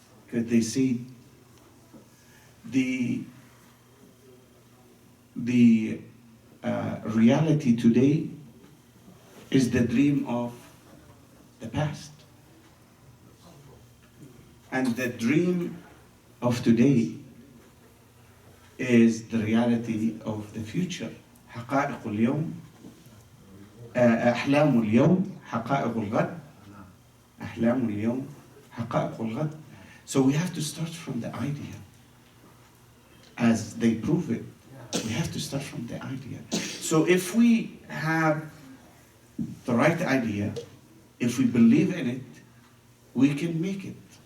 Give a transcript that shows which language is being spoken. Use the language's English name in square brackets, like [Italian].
[English] Because they say the reality today is the dream of the past. And the dream of today is the reality of the future. [Arabic] حقائق اليوم أحلام اليوم حقائق الغد. أحلام اليوم حقائق الغد. [English] So we have to start from the idea. As they prove it, we have to start from the idea. So if we have the right idea, if we believe in it, we can make it.